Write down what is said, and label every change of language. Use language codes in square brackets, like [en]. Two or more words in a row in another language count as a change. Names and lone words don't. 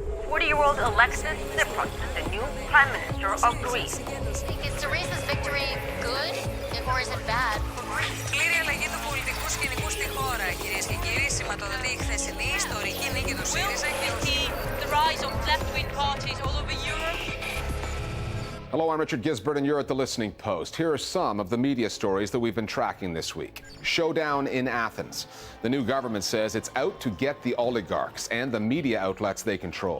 [en] 40-year-old Alexis Tsipras is the new Prime Minister of Greece. Is Syriza's victory good or is it bad for Greece? [el] Πλήρη αλλαγή του πολιτικού σκηνικού στη χώρα, κυρίες και κύριοι, σηματοδοτεί η χθεσινή ιστορική νίκη του ΣΥΡΙΖΑ και [en] the rise of left-wing parties all over Europe. Hello, I'm Richard Gisbert, and you're at The Listening Post. Here are some of the media stories that we've been tracking this week. Showdown in Athens. The new government says it's out to get the oligarchs and the media outlets they control.